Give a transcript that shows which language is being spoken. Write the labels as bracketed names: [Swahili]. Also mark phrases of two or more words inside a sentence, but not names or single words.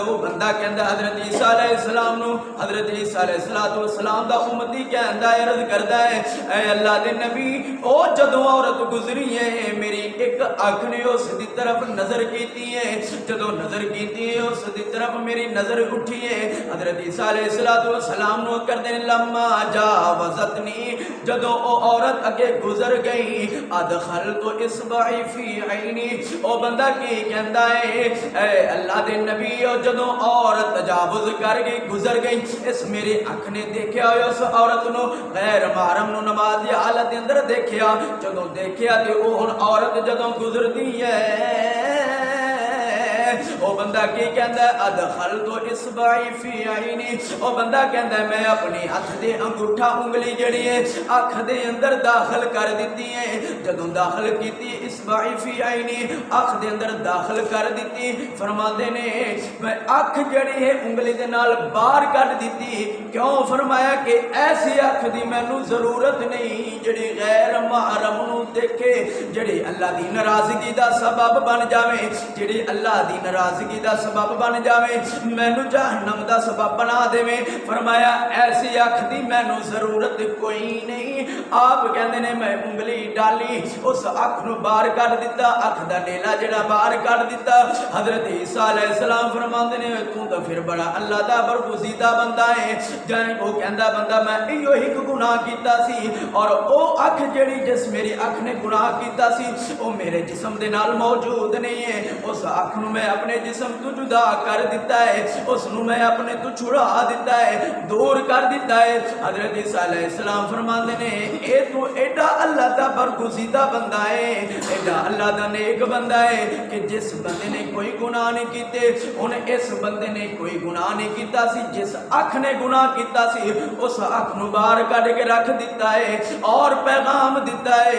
[Punjabi] وہ بندہ کہندا حضرت عیسیٰ علیہ السلام نو، حضرت عیسیٰ علیہ السلام دا امتی کہندا ہے، عرض کردا ہے اے اللہ دے نبی او جدو عورت گزری ہے میری ایک اکھ نے اس دی طرف نظر کیتی ہے، جدوں نظر کیتی ہے اس دی طرف میری نظر اٹھی ہے، حضرت عیسیٰ علیہ السلام نو کردے [Arabic] لما جاوزتنی، [Punjabi] جدوں او عورت اگے گزر گئی، [Arabic] ادخلت اصبعی فی عینی، [Punjabi] او بندہ کی کہندا ہے اے اللہ دے نبی، جدوں عورت تجاوز کر گئی گزر گئی، اس میری اکھ نے دیکھیا اس عورت نو غیر محرم نو نماز دی حالت اندر دیکھیا، جدوں دیکھیا تے او ہن عورت جدوں گزردی ہے او بندہ کی کہندا ہے [Arabic] ادخلت اصبعی فی عینی، [Punjabi] او بندہ کہندا ہے میں اپنی ہاتھ دے انگوٹھا انگلی جڑی ہے اکھ دے اندر داخل کر دیتی ہے، جدوں داخل کیتی [Arabic] اصبعی فی عینی، [Punjabi] اکھ دے اندر داخل کر دیتی، فرماندے نے میں اکھ جڑی ہے انگلی دے نال باہر کر دیتی، کیوں؟ فرمایا کہ ایسی اکھ دی مینوں ضرورت نہیں جڑی غیر محرم نو دیکھے، جڑی اللہ دی ناراضگی دا سبب بن جاوے، جڑی اللہ دی ناراضگی دا سبب بن جاوے، مینوں جہنم دا سبب بنا دے۔ فرمایا ایسی اکھ دی مینوں ضرورت کوئی نہیں۔ آپ کہندے نے میں انگلی ڈالی اس اکھ نو باہر کر دیتا، اکھ دا نیلا جڑا باہر کر دیتا۔ حضرت عیسیٰ علیہ السلام فرماندے نے تو تے پھر بڑا اللہ دا برگزیدہ بندہ ہے، جائیں وہ کہندا بندہ میں ایو ہی گناہ کیتا سی، اور او اکھ جڑی جس میری اکھ نے گناہ کیتا سی او میرے جسم دے نال موجود نہیں ہے، اس اکھ نو میں اپنے جسم تو جدا کر دیتا ہے، اس نو میں اپنے تو چھڑا دیتا ہے، دور کر دیتا ہے۔ حضرت عیسیٰ علیہ السلام فرماندے نے اے تو ایڈا اللہ دا برگزیدہ بندہ ہے، ایڈا اللہ دا نیک بندہ ہے کہ جس بندے نے کوئی گناہ نہیں کیتے، انہیں اس بندے نے کوئی گناہ نہیں کیتا سی، جس اکھ نے گناہ کیتا سی اس اکھ نو باہر کڈ کے رکھ دیتا ہے اور پیغام دیتا ہے۔